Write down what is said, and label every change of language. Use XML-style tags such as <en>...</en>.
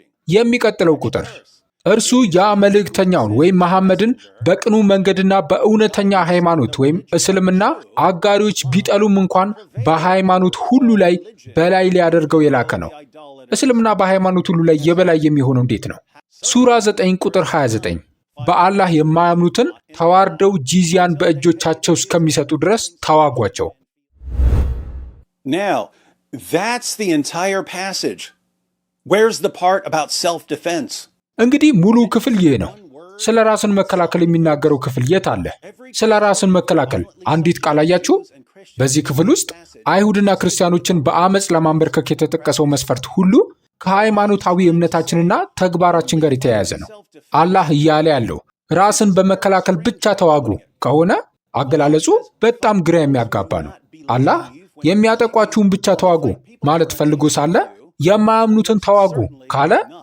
<am>የሚቀጥለው ቁጥር እርሱ ያ መልእክተኛውን ወይም መሐመድን በቅኑ መንገድና በእውነተኛ ሃይማኖት ወይም እስልምና አጋሪዎች ቢጠሉም እንኳን በሃይማኖት ሁሉ ላይ በላይ ሊያደርገው የላከ ነው። እስልምና በሃይማኖት ሁሉ ላይ የበላይ የሚሆነው እንዴት ነው? ሱራ 9 ቁጥር 29 በአላህ የማያምኑትን ተዋርደው ጂዚያን በእጆቻቸው እስከሚሰጡ ድረስ ተዋጓቸው።</am> <en>Now, that's the entire passage. Where's the part about self-defense?</en> <am>እንግዲህ ሙሉ ክፍል ይህ ነው። ስለ ራስን መከላከል የሚናገረው ክፍል የት አለ? ስለ ራስን መከላከል አንዲት ቃል አያችሁ? በዚህ ክፍል ውስጥ አይሁድና ክርስቲያኖችን በአመፅ ለማንበርከክ የተጠቀሰው መስፈርት ሁሉ ከሃይማኖታዊ እምነታችንና ተግባራችን ጋር የተያያዘ ነው። አላህ እያለ ያለው ራስን በመከላከል ብቻ ተዋጉ ከሆነ አገላለጹ በጣም ግራ የሚያጋባ ነው። አላህ የሚያጠቋችሁን ብቻ ተዋጉ ማለት ፈልጎ ሳለ የማያምኑትን ተዋጉ ካለ</am>